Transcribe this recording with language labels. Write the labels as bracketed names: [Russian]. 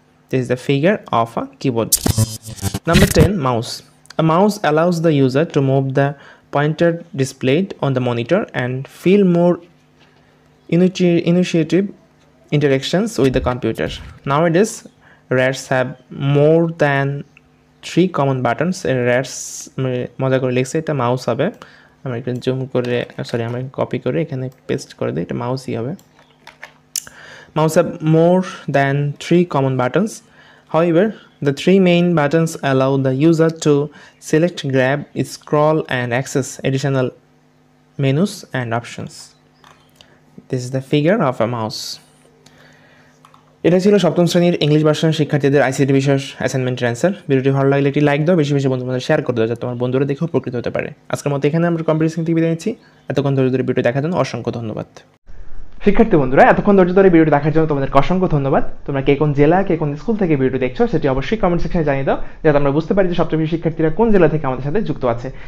[English] This is the figure of a keyboard. Number 10, mouse. A mouse allows the user to move the pointer displayed on the monitor and feel more intuitive interactions with the computer. Nowadays, RARs have more than 3 common buttons. [Bangla] RARs মজা করে লিখছে এটা mouse হবে। আমরা একটু zoom করে আমরা copy করে এখানে পেস্ট করে দিই, এটা মাউসই হবে। [English] Mouse have more than 3 common buttons. However, the 3 main buttons allow the user to select, grab, scroll and access additional menus and options. This is the figure of a mouse. [Bangla] এটা ছিল সপ্তম শ্রেণীর English ভার্সনের শিক্ষার্থীদের ICT বিষয়ের অ্যাসাইনমেন্টের answer. ভিডিওটি ভালো লাগলে একটি লাইক দাও, বেশি বেশি বন্ধুদের শেয়ার করে দাও যাতে তোমার বন্ধুরা দেখেও উপকৃত হতে পারে। আজকের মতো এখানে আমরা কম্পিটিশন থেকে বিদায় নিচ্ছি। এতক্ষণ ধরে ভিডিওটি দেখার জন্য অসংখ্য ধন্যবাদ। শিক্ষার্থী বন্ধুরা, এতক্ষণ ধৈর্য ধরে ভিডিওটি দেখার জন্য তোমাদেরকে অসংখ্য ধন্যবাদ। তোমরা কে কোন জেলা, কে কোন স্কুল থেকে ভিডিওটি দেখছো সেটি অবশ্যই কমেন্ট সেকশনে জানিয়ে দাও, যাতে আমরা বুঝতে পারি যে সপ্তম শিক্ষার্থীরা কোন জেলা থেকে আমাদের সাথে যুক্ত আছে।